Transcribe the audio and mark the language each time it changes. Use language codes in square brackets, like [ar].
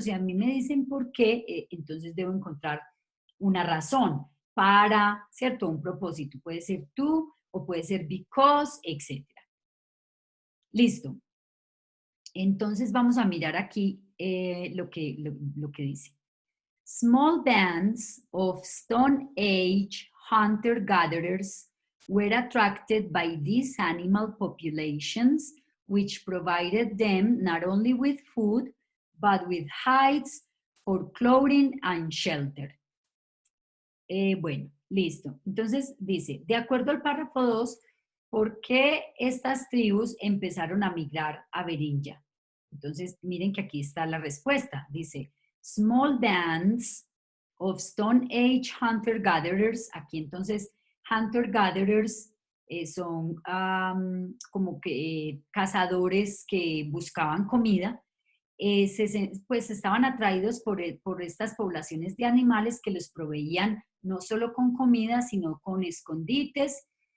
[es] Si a mí me dicen por qué, entonces debo encontrar una razón para, ¿cierto? Un propósito. Puede ser tú o puede ser because, etc. Listo. Entonces vamos a mirar aquí lo que dice. [en] Small bands of Stone Age hunter-gatherers were attracted by these animal populations, which provided them not only with food, but with hides for clothing and shelter. [es] Bueno, listo. Entonces dice, de acuerdo al párrafo 2, ¿por qué estas tribus empezaron a migrar a Beringia? Entonces, miren que aquí está la respuesta. [en] Dice, small bands of Stone Age hunter-gatherers. [es] Aquí entonces, hunter-gatherers son como que cazadores que buscaban comida. Pues estaban atraídos por estas poblaciones de animales que les proveían no solo con comida, sino con escondites